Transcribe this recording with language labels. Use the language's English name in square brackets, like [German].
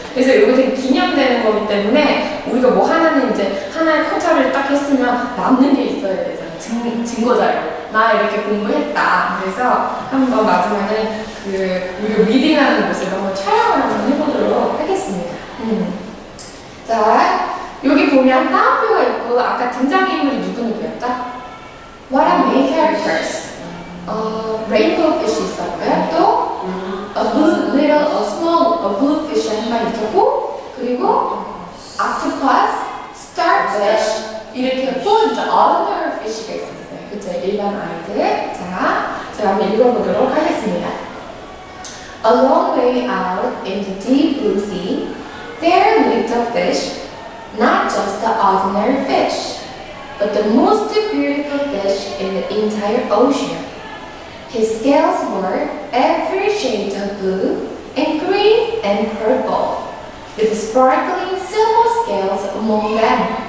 [Korean] 그래서 이거 되게 기념되는 거기 때문에 우리가 뭐 하나는 이제 하나의 쿼터를 딱 했으면 남는 게 있어야 되잖아요. 증거자료. 나 이렇게 공부했다. 그래서 한번 마지막에 우리가 리딩하는 모습을 한번 촬영을 한번 해보도록 하겠습니다. 자, 여기 보면 따옴표가 있고, 아까 등장인물이 누구였죠? [English] What are main characters? Rainbow fish [Korean] 있었고요. 또 [English] a blue fish [Korean] 한 마리 있었고, 그리고 octopus, starfish 이렇게 또 이제 ordinary fish가 있었어요. 그쵸? 일반 아이들. 자, 제가 한번 읽어보도록 하겠습니다. [English] A long way out in the deep blue sea, there lived a fish, not just the ordinary fish, but the most beautiful fish in the entire ocean. His scales were every shade of blue and green and purple, with sparkling silver scales among them.